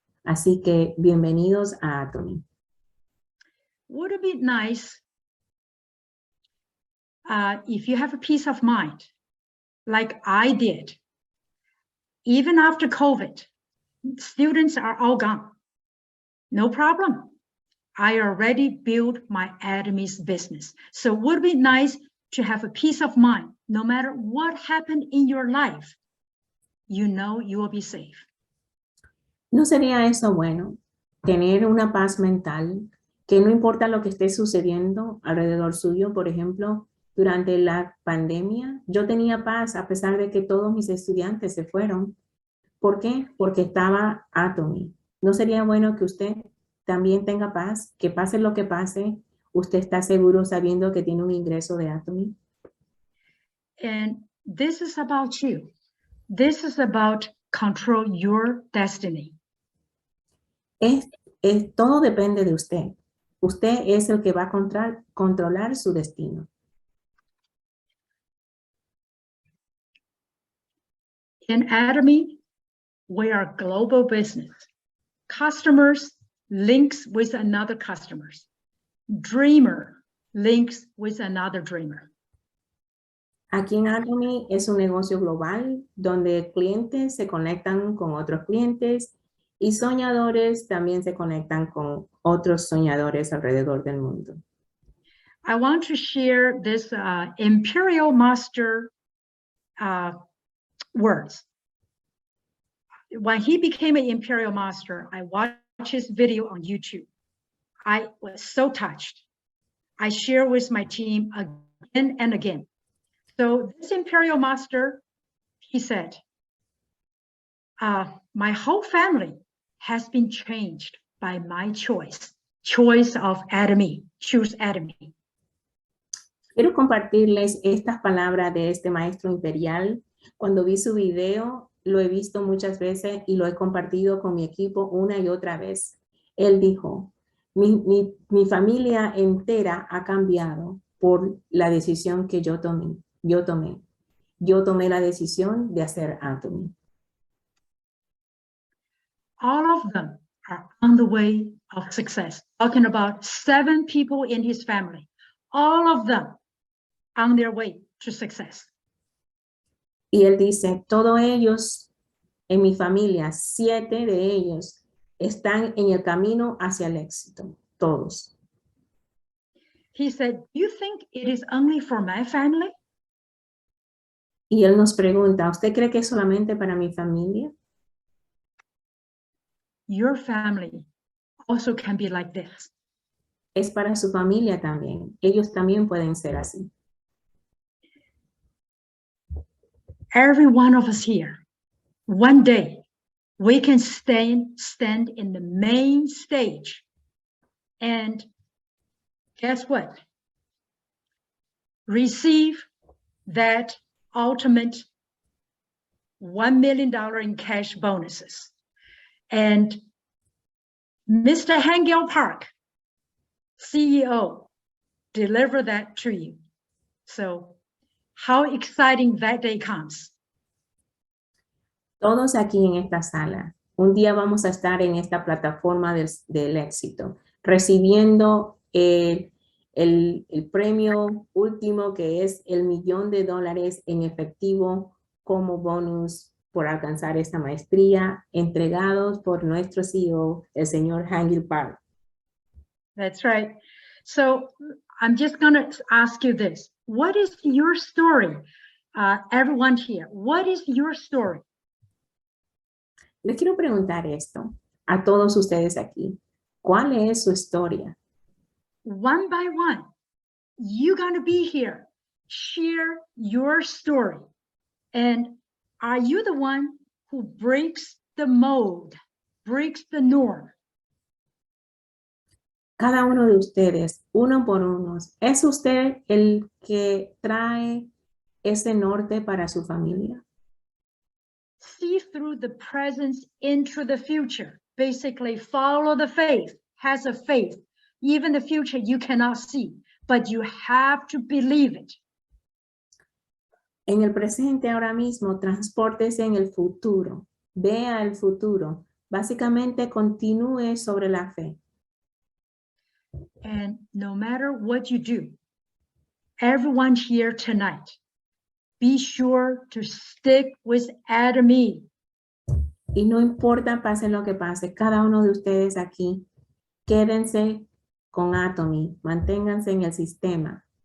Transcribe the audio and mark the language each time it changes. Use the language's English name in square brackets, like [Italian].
[Spanish] Así que bienvenidos a Atomy. [English] Would it be nice if you have a peace of mind, like I did, even after COVID, students are all gone. No problem. I already built my Atomy's business. So it would be nice to have a peace of mind. No matter what happened in your life, you know you will be safe. [Spanish] ¿No sería eso bueno? Tener una paz mental, que no importa lo que esté sucediendo alrededor suyo. Por ejemplo, durante la pandemia, yo tenía paz a pesar de que todos mis estudiantes se fueron. ¿Por qué? Porque estaba Atomy. ¿No sería bueno que usted también tenga paz? Que pase lo que pase, usted está seguro sabiendo que tiene un ingreso de Atomy. [English] And this is about you. This is about control your destiny. [Spanish] Todo depende de usted. Usted es el que va a controlar su destino. [English] In Atomy, we are global business. Customers links with another customers. Dreamer links with another dreamer. [Spanish] Aquí en Atomy es un negocio global donde clientes se conectan con otros clientes y soñadores también se conectan con otros soñadores alrededor del mundo. [English] I want to share this Imperial Master words. When he became an Imperial Master, I watched his video on YouTube. I was so touched. I share with my team again and again. So this Imperial Master, he said, my whole family has been changed by my choice of Atomy, choose Atomy. [Spanish] Quiero compartirles estas palabras de este maestro imperial. Cuando vi su video, lo he visto muchas veces y lo he compartido con mi equipo una y otra vez. Él dijo, mi familia entera ha cambiado por la decisión que yo tomé. Yo tomé la decisión de hacer Atomy. [English] All of them are on the way of success. Talking about 7 people in his family. All of them on their way to success. [Spanish] Y él dice, todos ellos en mi familia, 7 de ellos, están en el camino hacia el éxito. Todos. [English] He said, you think it is only for my family? [Spanish] Y él nos pregunta, ¿usted cree que es solamente para mi familia? [English] Your family also can be like this. [Spanish] Es para su familia también. Ellos también pueden ser así. [English] Every one of us here, one day, we can stand in the main stage. And guess what? Receive that ultimate $1 million in cash bonuses. And Mr. Hangel Park, CEO, deliver that to you. So how exciting that day comes. [Spanish] Todos aquí en esta sala, un día vamos a estar en esta plataforma del éxito, recibiendo el premio último, que es el $1,000,000 en efectivo como bonus por alcanzar esta maestría, entregados por nuestro CEO, el señor Hangil Park. [English] That's right. So I'm just going to ask you this. What is your story? Everyone here, what is your story? [Spanish] Les quiero preguntar esto a todos ustedes aquí. ¿Cuál es su historia? [English] One by one, you're going to be here. Share your story. And are you the one who breaks the mold, breaks the norm? [Spanish] Cada uno de ustedes, uno por uno, ¿es usted el que trae ese norte para su familia? [English] See through the presence into the future. Basically, follow the faith, has a faith. Even the future you cannot see, but you have to believe it. [Spanish] En el presente ahora mismo, transpórtese en el futuro. Vea el futuro. Básicamente, continúe sobre la fe. [English] And no matter what you do, everyone here tonight, be sure to stick with Atomy. [Spanish] Y no importa pase lo que pase, cada uno de ustedes aquí, quédense con Atomy, manténganse en el sistema.